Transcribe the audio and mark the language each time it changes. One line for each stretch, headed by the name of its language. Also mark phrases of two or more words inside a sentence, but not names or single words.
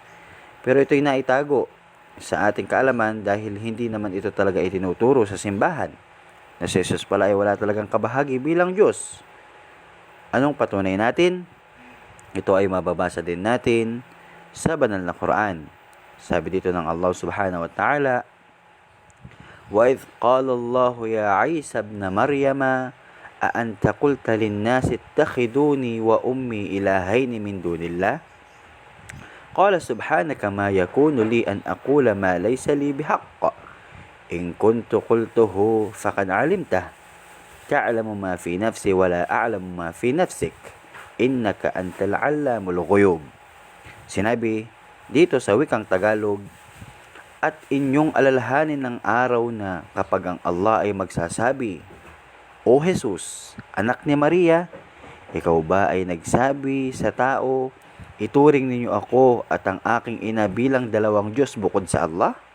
Filipino: Pero ito'y naitago sa ating kaalaman dahil hindi naman ito talaga itinuturo sa simbahan na si Jesus pala ay wala talagang kabahagi bilang Diyos. Anong patunay natin? Ito ay mababasa din natin sa banal na Quran. Sabi dito ng Allah
Arabic: سبحانه وتعالى, وَإِذْ قَالَ اللَّهُ يَا عِيسَى ابْنَ مَرْيَمَ أَأَنْتَ قُلْتَ لِلنَّاسِ اتَّخِذُونِي وَأُمِّي إِلَٰهَيْنِ مِن دُونِ اللَّهِ قَالَ سُبْحَانَكَ مَا يَكُونُ لِي أَنْ أَقُولَ مَا لَيْسَ لِي بِحَقٍّ إِنْ كُنْتُ قُلْتُهُ فَقَدْ عَلِمْتَهُ تَعْلَمُ مَا فِي نَفْسِي وَلَا أَعْلَمُ مَا فِي نَفْسِكَ إِنَّكَ أَنْتَ الْعَلَّامُ الْغُيُوبُ.
Filipino: Sinabi dito sa wikang Tagalog, at inyong alalahanin ng araw na kapag ang Allah ay magsasabi, O Jesus, anak ni Maria, ikaw ba ay nagsabi sa tao, ituring ninyo ako at ang aking ina bilang dalawang Diyos bukod sa Allah?